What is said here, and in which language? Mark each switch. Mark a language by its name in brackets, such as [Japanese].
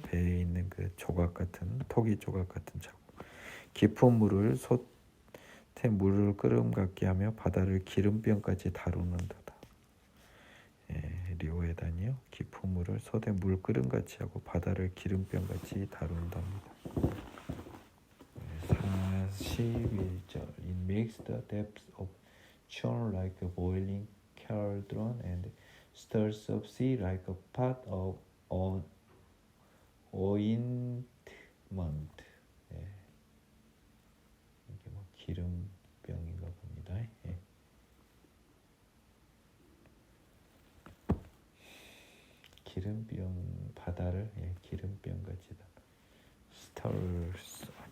[Korean] 배에 있는 그 조각 같은 토기 조각 같은 자국. 깊은 물을 솥에 물을 끓음 같게 하며 바다를 기름병까지 다루는도다. 리오에단이요. 깊은 물을 솥에 물 끓음 같이 하고 바다를 기름병같이 다룬답니다. 41절. [English] It makes the depths of churn like a boiling cauldron and stirs up sea like a pot of ointment. [Korean] 이게 기름병인가 봅니다. 기름병 바다를 기름병같이 stirs.